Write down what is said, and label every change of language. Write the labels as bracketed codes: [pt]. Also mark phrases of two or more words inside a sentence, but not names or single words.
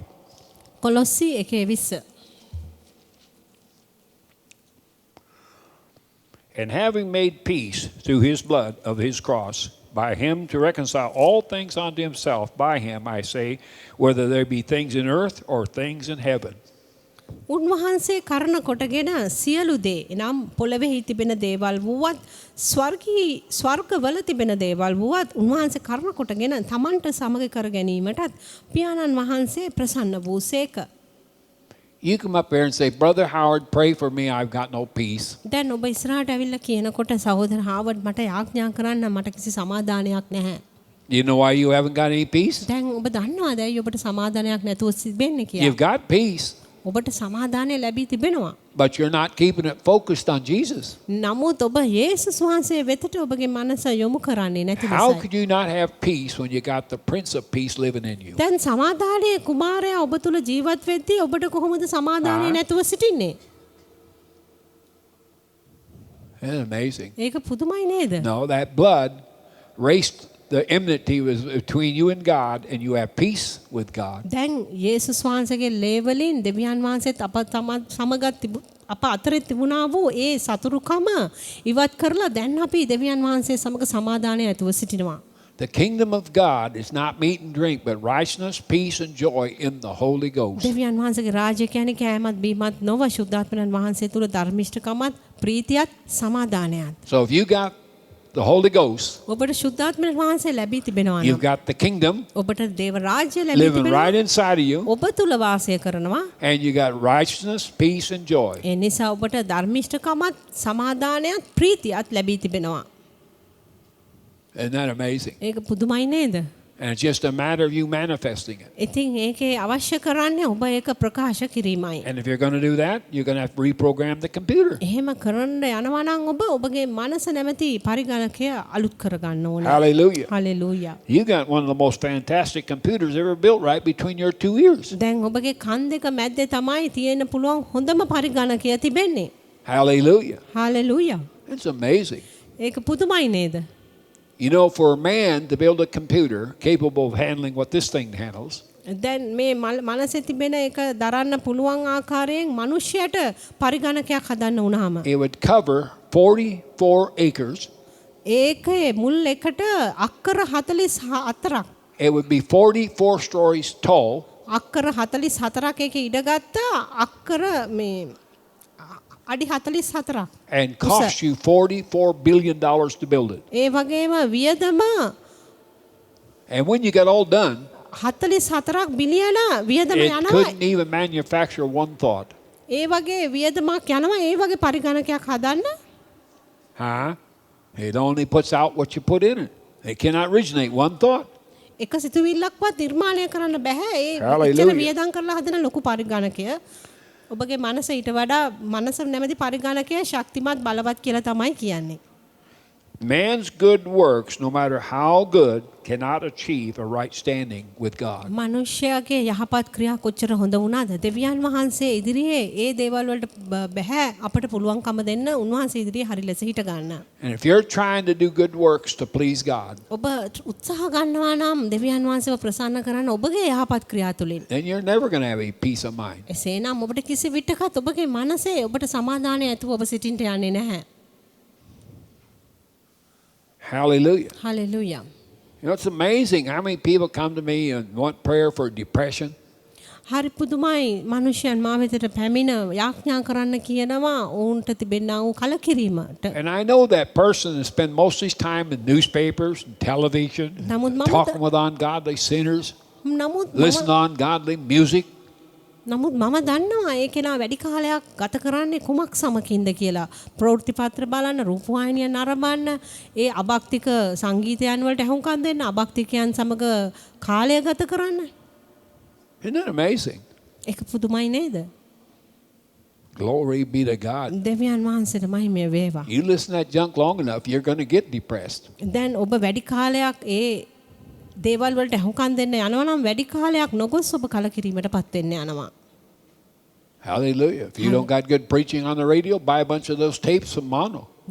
[si] කොලොස්සි 1:20. [en] And having made peace through his blood of his cross, by him to reconcile all things unto himself, by him, I say, whether there be things in earth or things in heaven. [si] උන්වහන්සේ කරන කොටගෙන සියලු දේ එනම් පොළොවේ තිබෙන දේවල් වුවත් ස්වර්ගවල තිබෙන දේවල් වුවත් උන්වහන්සේ කරන කොටගෙන තමන්ට සමග කර ගැනීමටත් පියාණන් වහන්සේ ප්‍රසන්න වූසේක. [en] You come up here and say, Brother Howard, pray for me, I've got no peace. [si] දැන් ඔබ ඉස්සරහට ඇවිල්ලා කියනකොට සහෝදර හාවර්ඩ් මට යාඥා කරන්න මට කිසි සමාදානයක් නැහැ. [en] You know why you haven't got any peace? [si] දැන් ඔබ දන්නවද ඇයි ඔබට සමාදානයක් නැතුව තිබෙන්නේ කියලා? [en] You've got peace, [si] ඔබට සමාදානය ලැබී තිබෙනවා. [en] but you're not keeping it focused on Jesus. [si] නමුත් ඔබ යේසුස් වහන්සේ වෙතට ඔබගේ මනස යොමු කරන්නේ නැති [en] How [si] නිසායි. [en] could you not have peace when you got the Prince of Peace living in you? [si] දැන් සමාදානයේ කුමාරයා ඔබ තුල ජීවත් වෙද්දී ඔබට කොහොමද සමාදානය නැතුව සිටින්නේ? [en] Isn't it amazing? [si] ඒක පුදුමයි නේද? [en] No, that blood raced the enmity was between you and God, and you have peace with God. [si] දැන් යේසුස් වහන්සේගේ ලේවලින් දෙවියන් වහන්සේත් අප අතරේ තිබුණා වූ ඒ සතුරුකම ඉවත් කරලා දැන් අපි දෙවියන් වහන්සේ සමග සමාදානය ඇතුව සිටිනවා. [en] The kingdom of God is not meat and drink, but righteousness, peace, and joy in the Holy Ghost. [si] දෙවියන් වහන්සේගේ රාජ්‍ය කියන්නේ කෑමත් බීමත් නොව ශුද්ධාත්මයන් වහන්සේ තුල ධර්මිෂ්ඨකමත් ප්‍රීතියත් සමාදානයත්. [en] So if you got the Holy Ghost, [si] ඔබට ශුද්ධාත්මයන් වහන්සේ ලැබී තිබෙනවා [en] you've [si] නම් [en] got the kingdom [si] ඔබට දේව රාජ්‍ය ලැබී [en] living [si] තිබෙනවා. [en] right inside of you, [si] ඔබ තුල වාසය කරනවා. [en] and you got righteousness, peace, and joy. [si] ඒ නිසා ඔබට ධර්මිෂ්ඨකමත් සමාදානයත් ප්‍රීතියත් ලැබී තිබෙනවා. [en] Isn't that amazing? [si] ඒක පුදුමයි නේද? [en] And it's just a matter of you manifesting it. [si] ඉතින් ඒකේ අවශ්‍ය කරන්නේ ඔබ ඒක ප්‍රකාශ කිරීමයි. [en] And if you're going to do that, you're going to have to reprogram the computer. [si] එහෙම කරන්න යනවා නම් ඔබ ඔබගේ මනස නැමැති පරිගණකය අලුත් කරගන්න ඕනේ. [en] Hallelujah. [si] හලෙලූයා. [en] You got one of the most fantastic computers ever built right between your two ears. [si] දැන් ඔබගේ කන් දෙක මැද්දේ තමයි තියෙන්න පුළුවන් හොඳම පරිගණකය තිබෙන්නේ. [en] Hallelujah. [si] හලෙලූයා. [en] It's amazing. [si] ඒක පුදුමයි නේද? [en] You know, for a man to build a computer capable of handling what this thing handles, [si] දැන් මේ මනසේ තිබෙන එක දරන්න පුළුවන් ආකාරයෙන් මිනිහයට පරිගණකයක් හදන්න වුණාම [en] it would cover 44 acres. [si] ඒකේ මුල් එකට අක්කර 44ක් [en] It would be 44 stories tall. [si] අක්කර 44ක් එකේ ඉඩගත්තා අක්කර මේ අඩි 44ක් [en] And cost you $44 billion to build it. [si] ඒ වගේම වියදම [en] And when you got all done, [si] 44ක් බිලියන වියදම [en] it [si] යනවා. [en] couldn't even manufacture one thought. [si] ඒ වගේ වියදමක් යනවා ඒ වගේ පරිගණකයක් හදන්න. Huh? [en] It only puts out what you put in it. It cannot originate one thought. [si] එක සිතුවිල්ලක්වත් නිර්මාණය කරන්න බෑ. ඒ [en] Hallelujah. [si] එච්චර වියදම් කරලා හදන ලොකු පරිගණකය. ඔබගේ මනස ඊට වඩා මනස නැමැති පරිගණකය ශක්තිමත් බලවත් කියලා තමයි කියන්නේ. [en] Man's good works, no matter how good, cannot achieve a right standing with God. [si] මනුෂ්‍යයාගේ යහපත් ක්‍රියා කොච්චර හොඳ වුණාද? දෙවියන් වහන්සේ ඉදිරියේ ඒ දේවල් වලට බෑ අපට පුළුවන්කම දෙන්න උන්වහන්සේ ඉදිරියේ හරි ලෙස හිට ගන්න. [en] And if you're trying to do good works to please God, [si] ඔබ උත්සාහ ගන්නවා නම් දෙවියන් වහන්සේව ප්‍රසන්න කරන්න ඔබගේ යහපත් ක්‍රියා තුලින්. [en] then you're never going to have a peace of mind. [si] එසේනම් ඔබට කිසි විටකත් ඔබගේ මනසේ ඔබට සමාදානය ඇතුව ඔබ සිටින්න යන්නේ නැහැ. [en] Hallelujah. Hallelujah. You know, it's amazing how many people come to me and want prayer for depression. [si] හරි පුදුමයි මිනිසයන් මා වෙතට පැමිණ යාඥා කරන්න කියනවා ඔවුන්ට තිබෙනා වූ කලකිරීමට. [en] And I know that person that spend most of his time in newspapers and television, talking with ungodly sinners, listening to ungodly music. [si] නමුත් මම දන්නවා ඒ කෙනා වැඩි කාලයක් ගත කරන්නේ කුමක් සමකින්ද කියලා. ප්‍රවෘත්ති පත්‍ර බලන්න, රූපවාහිනිය නරඹන්න, ඒ අභක්තික සංගීතයන් වලට ඇහුම්කන් දෙන්න, අභක්තිකයන් සමග කාලය ගත කරන්න. [en] Isn't that amazing? [si] ඒක පුදුමයි නේද? [en] Glory be to God. [si] දෙවියන් වහන්සේට මහිමය වේවා. [en] You listen to that junk long enough, you're going to get depressed. [si] දැන් ඔබ වැඩි කාලයක් ඒ දේවල් වලට ඇහුම්කන් දෙන්න යනවා නම් වැඩි කාලයක් නොගොස් ඔබ කලකිරීමටපත් වෙන්න යනවා. [en] Hallelujah. If you don't got good preaching on the radio, buy a bunch of those tapes from mono.